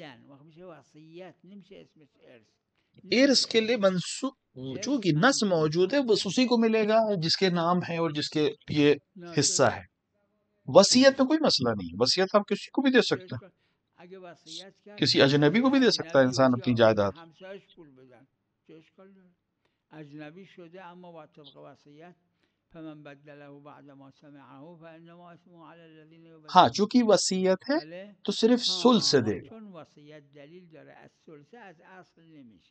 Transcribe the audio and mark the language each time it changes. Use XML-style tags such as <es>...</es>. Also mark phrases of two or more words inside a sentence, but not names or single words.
<ur>ارث کے لیے منسوخ چونکہ نص موجود ہے، بس اسی کو ملے گا جس کے نام ہے اور جس کے یہ حصہ ہے. وصیت میں کوئی مسئلہ نہیں. وصیت آپ کسی کو بھی دے سکتے ہیں، کسی اجنبی کو بھی دے سکتا ہے انسان اپنی جائیداد.</ur> <fa>اجنبی شده اما با طبق وصیت</fa> <ar>فمن بدله بعد ما سمعه فانما اسمه على الذين يبدلون.</ar> <ur>ہاں چونکہ وصیت ہے تو صرف ثلث سے دے گا.</ur> <fa>چون وصیت دلیل داره از ثلث از اصل نمیشه.</fa>